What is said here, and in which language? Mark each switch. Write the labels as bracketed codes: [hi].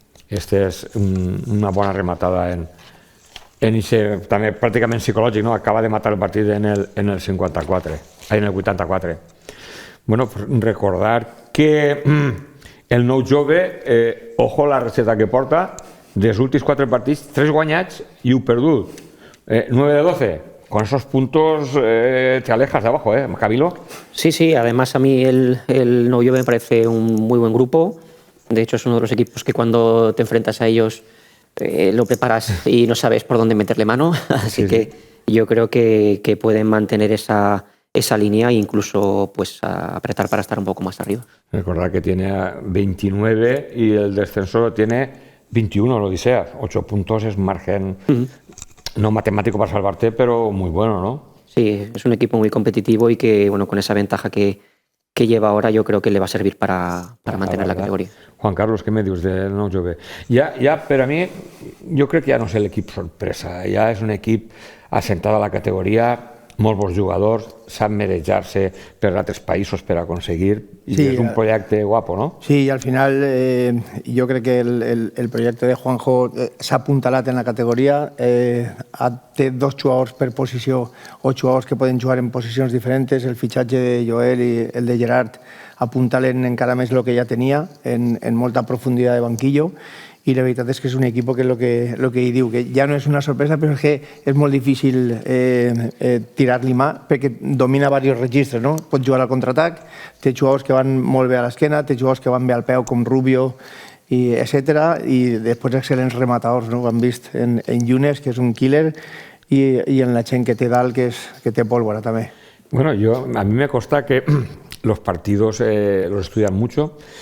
[ca] Esta és una bona rematada en ese, també pràcticament psicològic, no? Acaba de matar el partit en el 54, en el 84. Bueno, pues recordar que el nou jove, ojo la recepta que porta, dels últims 4 partits, 3 guanyats i 1 perdut. 9 de 12. [es] Con esos puntos te alejas de abajo, Camilo. Sí, sí, además a mí el Nou Jove me parece un muy buen grupo. De hecho, es uno de los equipos que cuando te enfrentas a ellos lo preparas y no sabes por dónde meterle mano. Así que yo creo que pueden mantener esa línea e incluso pues, apretar para estar un poco más arriba. Recordar que tiene 29 y el descenso tiene 21, lo Odisea. 8 puntos es margen... No matemático para salvarte, pero muy bueno, ¿no? Sí, es un equipo muy competitivo y que, bueno, con esa ventaja que lleva ahora, yo creo que le va a servir para mantener la categoría. Juan Carlos, ¿qué me dius del Nou Jove? [ca] Ja, per a mi, jo crec que ja no és l'equip sorpresa, ja és un equip assentat a la categoria, molts bons jugadors, sap manejar-se per altres països per aconseguir, i sí, és un projecte guapo, ¿no? [es] Sí, y al final yo creo que el proyecto [ca] de Juanjo s'ha apuntalat en la categoría, té 2 jugadors per posició o jugadors que poden jugar en posicions diferents, el fitxatge de Joel i el de Gerard apuntalen encara més el que ja tenia, en molta profunditat de banquillo, i la veritat és que és un equip que és el que hi diu, que ja no és una sorpresa, però és que és molt difícil tirar-li mà, perquè domina diversos registres, no? Pot jugar al contraatac, té jugadors que van molt bé a l'esquena, té jugadors que van bé al peu, com Rubio, etc. I després excel·lents rematadors, no? Ho hem vist en Yunes, que és un killer, i en la gent que té dalt, que té pólvora també. [es] Bueno, a mí me consta que los partidos los estudian mucho.